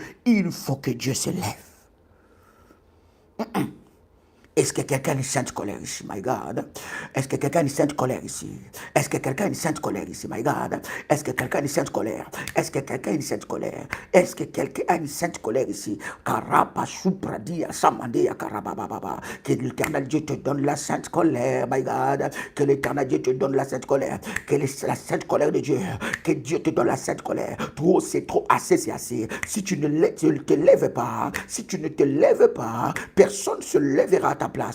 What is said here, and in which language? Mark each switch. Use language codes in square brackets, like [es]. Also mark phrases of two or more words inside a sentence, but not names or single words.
[fr] Il faut que Dieu s'élève. Est-ce que quelqu'un a une sainte colère ici, [en] my God? [fr] Est-ce que quelqu'un a une sainte colère ici? Est-ce que quelqu'un a une sainte colère ici, [en] my God? [fr] Est-ce que quelqu'un a une sainte colère? Est-ce que quelqu'un a une sainte colère? Est-ce que quelqu'un a une sainte colère ici? Karapa supradia samandia karabababa. Que l'Éternel Dieu te donne la sainte colère, [en] my God. [fr] Que l'Éternel Dieu te donne la sainte colère. Que la sainte colère de Dieu. Que Dieu te donne la sainte colère. Trop, c'est trop, assez, c'est assez. Si tu ne te lèves pas, si tu ne te lèves pas, personne ne se lèvera à ta place.